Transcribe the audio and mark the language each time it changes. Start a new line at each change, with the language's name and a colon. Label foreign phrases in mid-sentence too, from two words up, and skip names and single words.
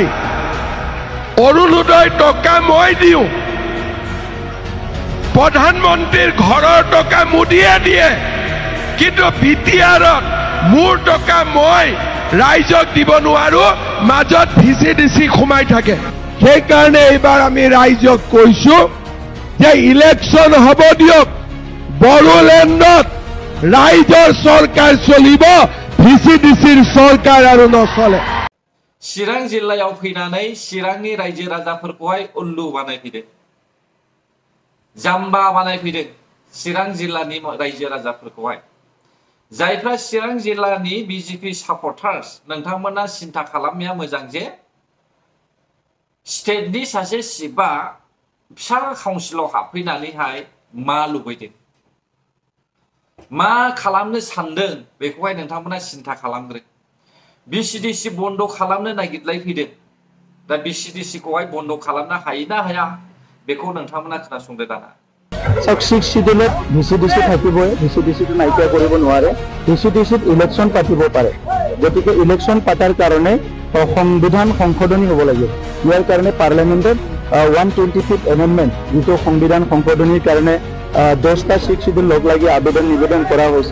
Assamese: অৰুণোদয় টকা মই দিওঁ, প্ৰধানমন্ত্ৰীৰ ঘৰৰ টকা মোদীয়ে দিয়ে, কিন্তু BTRত মোৰ টকা মই ৰাইজক দিব নোৱাৰো, মাজত VCDC সোমাই থাকে। সেইকাৰণে এইবাৰ আমি ৰাইজক কৈছো যে ইলেকশ্যন হ'ব দিয়ক, বড়োলেণ্ডত ৰাইজৰ চৰকাৰ চলিব, VCDCৰ চৰকাৰ আৰু নচলে।
Bodo: चिरां जिल्लायाव फैनानै चिरांनि रायजो राजाफोरखौहाय उल्लु बानायफैदों, जाम्बा बानायफैदों चिरां जिल्लानि रायजो राजाफोरखौहाय। जायफ्रा चिरां जिल्लानि BJP सापर्टार्स, नोंथांमोना सिन्था खालामनाया मोजां जे स्टेटनि सासे चिफआ फिसा काउन्सिलाव हाबफैनानैहाय मा लुबैदों, मा खालामनो सानदों, बेखौहाय नोंथांमोना सिन्था खालामग्रो। VCDC बन्द खालामनो नागिरलायफैदों। दा VCDCखौहाय बन्द खालामनो हायो ना हाया, बेखौ नोंथांमोना खोनासंदो दाना।
English: Six Scheduleত
Assamese: VCDC থাকিবই, VCDCটো নাইকিয়া কৰিব নোৱাৰে। VCDCত ইলেকশ্যন পাতিব পাৰে, গতিকে ইলেকশ্যন পাতাৰ কাৰণে সংবিধান সংশোধনী হ'ব লাগিব। ইয়াৰ কাৰণে পাৰ্লামেণ্টত 125th এমেণ্ডমেণ্ট, যিটো সংবিধান সংশোধনীৰ কাৰণে 10টা
English: Six Schedule
Assamese: লগ লাগি আবেদন নিবেদন কৰা হৈছে।